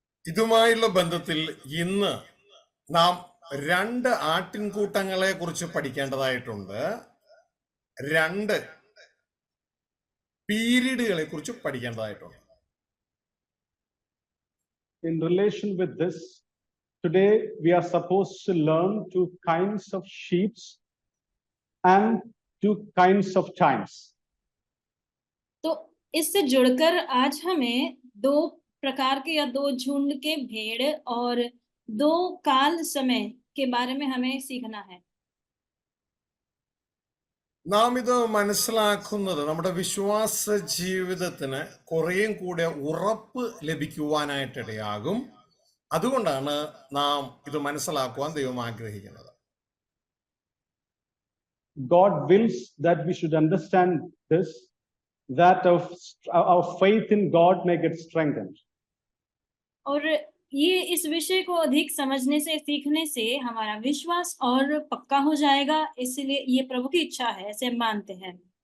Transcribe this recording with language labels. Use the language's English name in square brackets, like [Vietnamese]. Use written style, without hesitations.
[Malayalam] ഇതുമായുള്ള ബന്ധത്തിൽ ഇന്ന് നാം 2 ആട്ടിൻകൂട്ടങ്ങളെ കുറിച്ച് പഠിക്കേണ്ടതായിട്ടുണ്ട്. 2 പീരീഡുകളെ കുറിച്ച് പഠിക്കേണ്ടതായിട്ടുണ്ട്. [English] In relation with this, today we are supposed to learn 2 kinds of sheep and 2 kinds of times. [Hindi] तो इससे जुड़कर आज हमें 2 प्रकार के या 2 झुंड के भेड़ और 2 काल समय के बारे में हमें सीखना है. [Malayalam] നാം ഇത് മനസ്സിലാക്കുന്നത് നമ്മുടെ വിശ്വാസ ജീവിതത്തിന് കുറേയും കൂടെ ഉറപ്പ് ലഭിക്കുവാനായിട്ടിടയാകും. അതുകൊണ്ടാണ് നാം ഇത് മനസ്സിലാക്കുവാൻ ദൈവം ആഗ്രഹിക്കുന്നത്. [English] God wills that we should understand this, that our faith in God may get strengthened. [Hindi] और ये इस विषय को अधिक समझने से, सीखने से हमारा विश्वास और पक्का हो जाएगा. इसलिए ये प्रभु की इच्छा है, ऐसे मानते हैं.